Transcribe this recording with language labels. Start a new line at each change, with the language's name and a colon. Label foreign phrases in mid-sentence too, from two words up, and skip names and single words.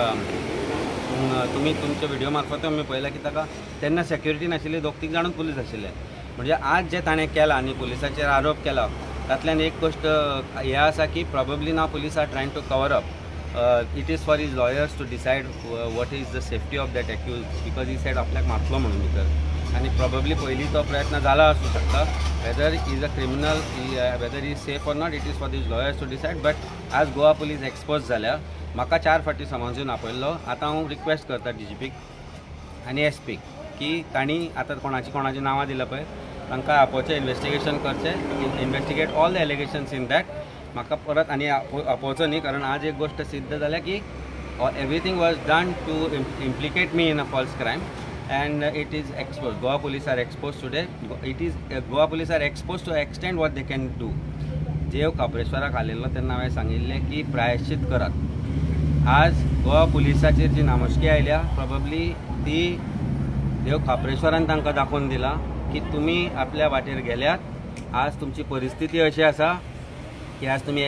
Konkani: तुमच्या व्हिडिओ मार्फत आमी पळयला की ताका तेन्ना सेक्युरिटी नाशिल्ली 2-3 जाण पुलीस आशिल्ले म्हणजे आज जे ताणें केलां आनी पुलिसाचेर आरोप केला तातल्यान एक गोश्ट हें आसा की
English: probably now police are trying to cover up it is for his lawyers to decide what is the safety of that accused because he said
Konkani: आपल्याक मारतलो म्हणून भितर आनी प्रॉबेबली पयलीं तो प्रयत्न जाला आसूं शकता
English: whether is a criminal whether is safe or not it is for these lawyers to decide but
Konkani: आज गोवा पुलीस एक्सपोज जाल्या म्हाका 4 फावटी समजून आपयल्लो आतां हांव रिक्वेस्ट करता DGPक आनी SPक की तांणी आतां कोणाची नांवां दिलां पळय तांकां आपोवचें इन्व्हेस्टिगेशन करचें
English: investigate all the allegations in that
Konkani: म्हाका परत आनी आपोवचो न्ही कारण आज एक गोश्ट सिद्ध जाल्या की
English: everything was done to implicate me in a false crime and it is exposed. Goa police are exposed today. Goa police are exposed to extent what they can do.
Konkani: देव खापरेश्वराक आलेलो तेन्ना हांवें सांगिल्लें की प्रायश्चित करात आज गोवा पुलिसाचेर जी नामोशकी आयल्या प्रॉबेबली ती देव खापरेश्वरान तांकां दाखोवन दिला की तुमी आपल्या वाटेर गेल्यात आज तुमची परिस्थिती अशी आसा की आज तुमी